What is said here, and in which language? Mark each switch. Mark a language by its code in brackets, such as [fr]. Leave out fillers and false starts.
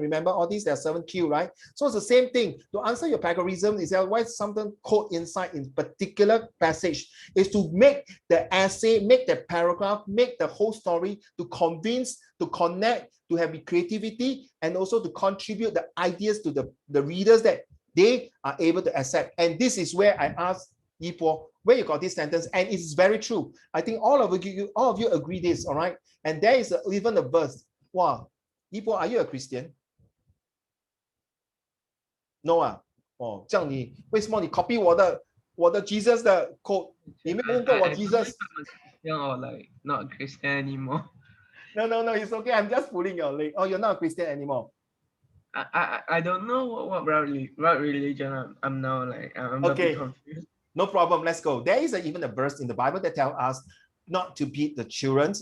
[en] Remember all these, there are 7Q, right? So it's the same thing. To answer your plagiarism, is that why something code inside in particular passage is to make the essay, make the paragraph, make the whole story, to convince, to connect, to have the creativity, and also to contribute the ideas to the readers that they are able to accept. And this is where I asked Yipo, where you got this sentence, and it's very true. I think all of you agree this, all right? And there is even a verse. Wow, Yipo, are you a Christian? [zh] No 啊，哦，这样你为什么你 copy 我的 Jesus 的 code？你没有问过我 Jesus？ [en] Or like not Christian anymore. No, it's okay. I'm just pulling your leg. Oh, you're not a Christian anymore. I don't know what religion I'm now, like I'm a bit confused. No problem. Let's go. There is even a verse in the Bible that tells us not to beat the children.